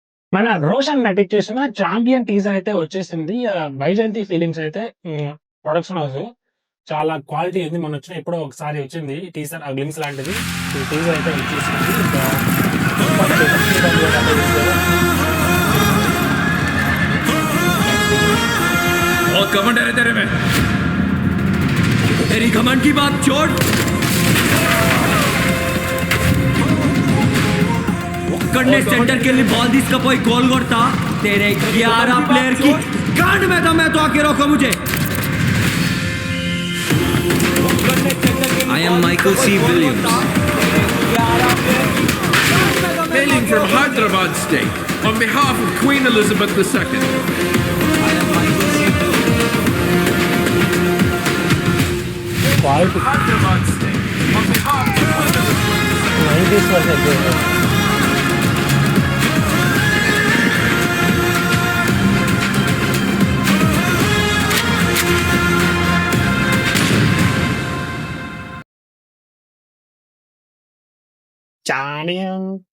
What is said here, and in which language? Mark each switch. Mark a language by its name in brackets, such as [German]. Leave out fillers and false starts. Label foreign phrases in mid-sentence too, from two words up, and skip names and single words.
[Telugu] మన 'రోషన్' నటించేసిన 'చాంపియన్' టీజర్ అయితే వచ్చేసింది. 'వైజయంతి ఫిలిమ్స్' అయితే [English] production house. [Telugu] చాలా క్వాలిటీ ఉంది. మొన్నొచ్చిన ఎప్పుడో ఒకసారి వచ్చింది [English] teaser glimpse [Telugu] లాంటిది. ఈ టీజర్ అయితే వచ్చేసింది. ఇంకా [English] super teaser. [Telugu] చూడండి అంటే చూసారా? [Hindi] बहुत घमंड है तेरे में। तेरी घमंड की बात छोड़। [Telugu] ఒక్కడనే సెంటర్కి వెళ్ళి బాల్ తీసుకపోయి గోల్ కొడతా [Hindi] तेरे 11 प्लेयर की गांड में दम है तो आके रोको मुझे। [English] I am Michael C. Williams, Hailing from Hyderabad State on behalf of Queen Elizabeth II. క్వాలిటీ Hyderabad State on behalf of Queen Elizabeth. [Telugu] 90s వరకు చాణియం.